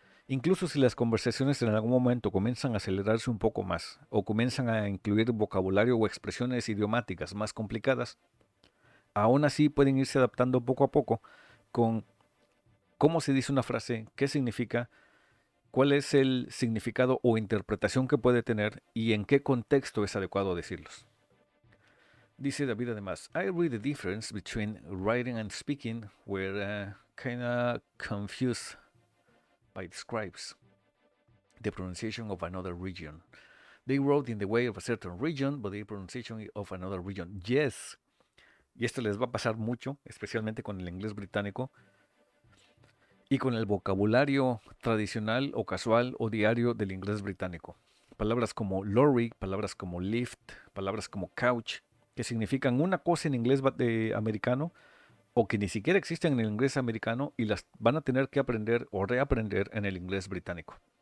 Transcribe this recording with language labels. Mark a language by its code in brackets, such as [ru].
[es] Incluso si las conversaciones en algún momento comienzan a acelerarse un poco más o comienzan a incluir vocabulario o expresiones idiomáticas más complicadas, aún así pueden irse adaptando poco a poco con cómo se dice una frase, qué significa, cuál es el significado o interpretación que puede tener y en qué contexto es adecuado decirlos. Dice David además, [en] I read the difference between writing and speaking were kinda confused by the scribes. The pronunciation of another region. They wrote in the way of a certain region, but the pronunciation of another region. Yes. [es] Y esto les va a pasar mucho, especialmente con el inglés británico y con el vocabulario tradicional o casual o diario del inglés británico. Palabras como lorry, palabras como lift, palabras como couch, que significan una cosa en inglés americano o que ni siquiera existen en el inglés americano y las van a tener que aprender o reaprender en el inglés británico.